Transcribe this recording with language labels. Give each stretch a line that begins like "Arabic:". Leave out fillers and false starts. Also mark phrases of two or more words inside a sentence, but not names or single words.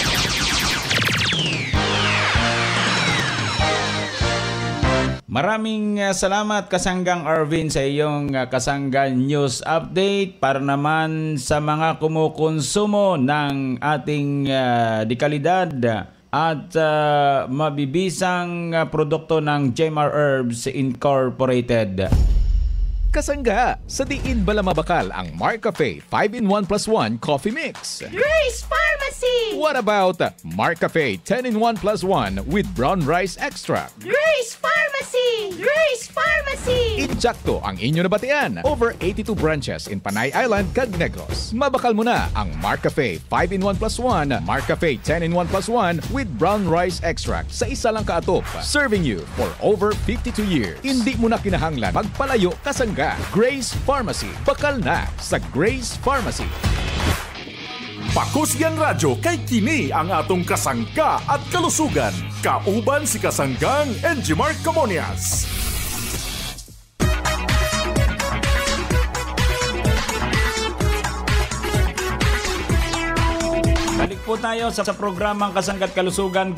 Filipino: Maraming salamat Kasanggang Arvin sa iyong Kasangga News Update para naman sa mga kumukonsumo ng ating dekalidad at mabibisang produkto ng Jmar Herbs Incorporated.
Hiligaynon: Kasangga, sa diin bala mabakal ang Marcafe 5-in-1+1 Coffee Mix? Grace Pharmacy!
English: What about Marcafe 10-in-1+1 with Brown Rice Extra?
Hiligaynon: Grace Pharmacy! Grace Pharmacy! Injakto ang inyo nabatian.
English: Over 82 branches in Panay Island,
Hiligaynon: Negros. Mabakal mo na ang Marcafe 5-in-1+1, Marcafe 10-in-1+1 with Brown Rice Extract sa isa lang kaatop.
English: Serving you for over 52 years.
Hiligaynon: Hindi mo na kinahanglan magpalayo, Kasangga. Grace Pharmacy. Bakal na sa Grace Pharmacy.
Cebuano: Pakusgan Radyo kay kini ang atong kasangga at kalusugan. Kauban si Kasanggang Enjimar Gamonyas.
Filipino: Balik po tayo sa programang Kasangga't Kalusugan.